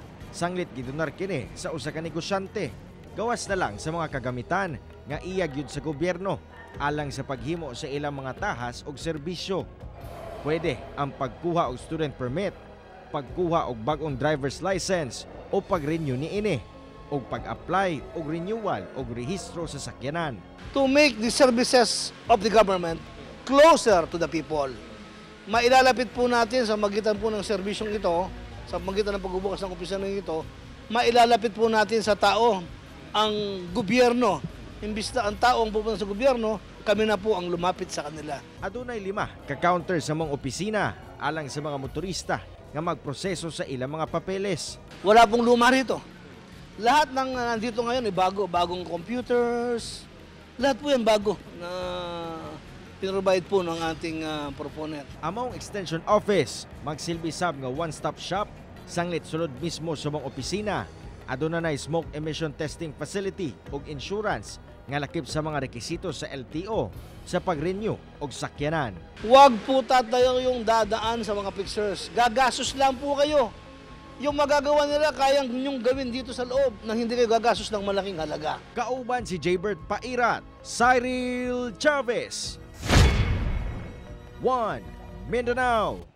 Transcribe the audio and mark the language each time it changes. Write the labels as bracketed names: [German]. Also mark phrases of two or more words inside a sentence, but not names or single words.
[Cebuano] Sanglit gidonar kini sa usa ka negosyante. Gawas na lang sa mga kagamitan nga iyag yun sa gobyerno alang sa paghimo sa ilang mga tahas ug serbisyo. Pwede ang pagkuha og [English] student permit, [Cebuano] pagkuha og bagong [English] driver's license [Cebuano] o pag-renew niini o pag-apply o renewal o rehistro sa sakyanan. [English] To make the services of the government closer to the people. [Filipino] Mailalapit po natin sa magitan po ng serbisyong ito, sa magitan ng pagbubukas ng opisina ito, mailalapit po natin sa tao ang gobyerno. Imbis na ang tao ang pupunta sa gobyerno, kami na po ang lumapit sa kanila. [Cebuano] Adunay 5 ka-counter sa mga opisina alang sa mga motorista nga magproseso sa ilang mga papeles. [Filipino] Wala pong luma rito. Lahat ng nandito ngayon ay bagong computers. Lahat po yan bago na pinrovide po ng ating proponent. [Cebuano] Among [English] extension office, [Cebuano] magsilbi sab nga [English] one-stop shop, [Cebuano] sanglit sulod mismo sa mga opisina. Aduna na [English] smoke emission testing facility [Cebuano] ug insurance nga lakip sa mga rekisito sa LTO sa pag-renew og sakyanan. [Filipino] Huwag po tatayo yung dadaan sa mga pictures. Gagasos lang po kayo. Yung magagawa nila, kayang nyong gawin dito sa loob nang hindi kayo gagasos ng malaking halaga. [Cebuano] Kauban si Jaybert Pairat, Cyril Chavez. 1 Mindanao.